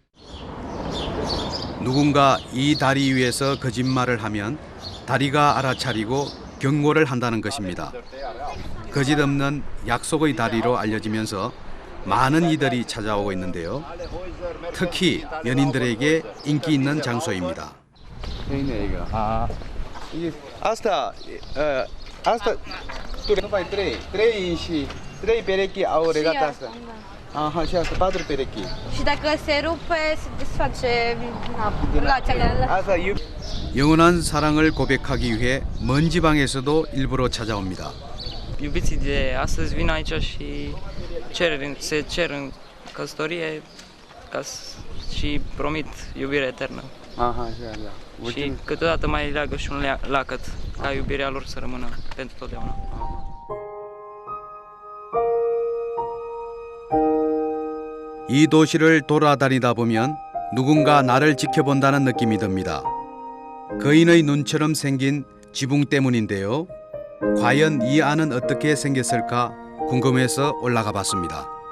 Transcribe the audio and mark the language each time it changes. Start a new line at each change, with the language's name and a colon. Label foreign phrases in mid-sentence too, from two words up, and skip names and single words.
Korean: 누군가 이 다리 위에서 거짓말을 하면 다리가 알아차리고 경고를 한다는 것입니다. 거짓 없는 약속의 다리로 알려지면서 많은 이들이 찾아오고 있는데요. 특히 연인들에게 인기 있는 장소입니다. 있네 이거.
Romanian: 이게 trei perechi au regata asta. Aha, și asta, 4 perechi. Și dacă se rupe, se desface lațele. Asta
Korean: 영원한 사랑을 고백하기 위해 먼 지방에서도 일부러 찾아옵니다.
Romanian: Iubiții de astăzi vin aici și se cer în căsătorie și promit iubire eternă. Aha, așa, da. Și câteodată mai leagă și un lacăt ca iubirea lor să rămână pentru totdeauna.
Korean: 이 도시를 돌아다니다 보면 누군가 나를 지켜본다는 느낌이 듭니다. 거인의 눈처럼 생긴 지붕 때문인데요. 과연 이 안은 어떻게 생겼을까 궁금해서 올라가 봤습니다.